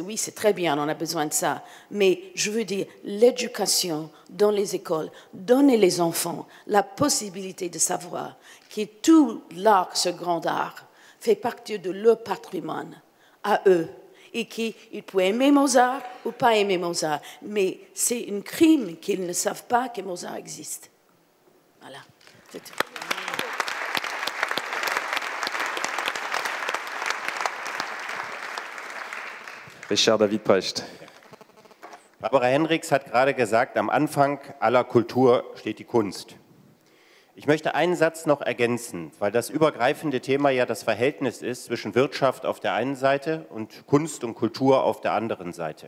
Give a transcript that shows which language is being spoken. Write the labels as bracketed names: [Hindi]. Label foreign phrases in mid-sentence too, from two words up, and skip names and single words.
[French] Oui, c'est très bien, on a besoin de ça. Mais je veux dire, l'éducation dans les écoles, donner les enfants la possibilité de savoir que tout l'art, ce grand art, fait partie de leur patrimoine à eux. et qu'il peut aimer Mozart ou pas aimer Mozart. Mais c'est un crime qu'ils ne savent pas que Mozart existe. Voilà. C'est tout. [German] Richard David Precht. Barbara Hendricks hat gerade gesagt, am Anfang aller Kultur steht die Kunst. Ich möchte einen Satz noch ergänzen, weil das übergreifende Thema ja das Verhältnis ist zwischen Wirtschaft auf der einen Seite und Kunst und Kultur auf der anderen Seite.